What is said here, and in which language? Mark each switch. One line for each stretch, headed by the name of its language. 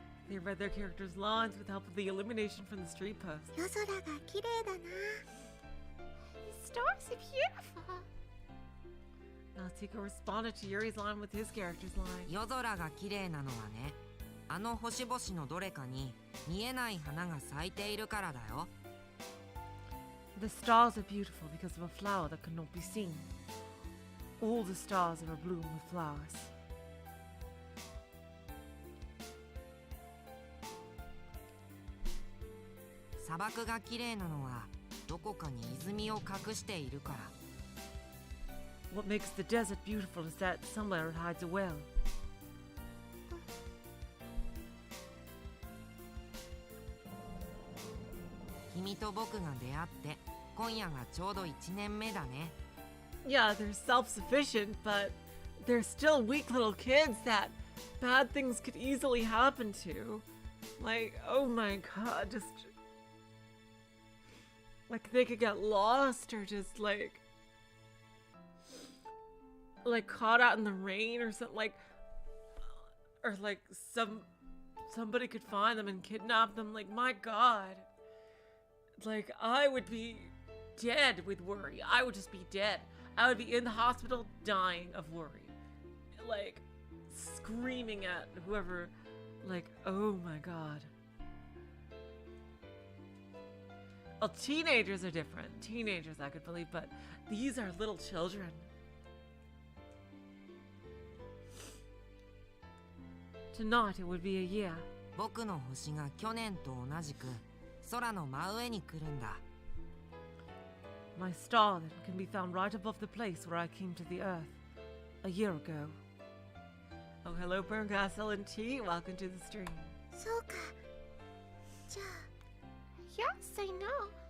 English: They read their characters' lines with the help of the illumination from the street posts.
Japanese: 夜空が綺麗だな。
English: The stars are beautiful. Natsuko responded to Yuri's line with his character's line.
Japanese: 夜空が綺麗なのはね、あの星々のどれかに見えない花が咲いているからだよ。
English: The stars are beautiful because of a flower that could not be seen. All the stars are abloom with flowers.
Japanese: 砂漠が綺麗なのはどこかに泉を隠しているから。
English: What makes the desert beautiful is that somewhere it hides a well.
Japanese: 君と僕が出会って今夜がちょうど1年目だね。
English: Yeah, they're self-sufficient, but they're still weak little kids that bad things could easily happen to. Like, oh my god, just... Like they could get lost or just like caught out in the rain or something, like, or like somebody could find them and kidnap them. Like, my God, like I would be dead with worry. I would just be dead. I would be in the hospital dying of worry, like screaming at whoever, like, oh my God. Well, teenagers are different. Teenagers I could believe, but these are little children. Tonight it would be a year.
Japanese: 僕の星が去年と同じく空の真上に来るんだ。
English: My star that can be found right above the place where I came to the earth a year ago. Oh, hello, Burncastle and T. Welcome to the stream.
Japanese: そうか。じゃあ、
English: Yes, I know.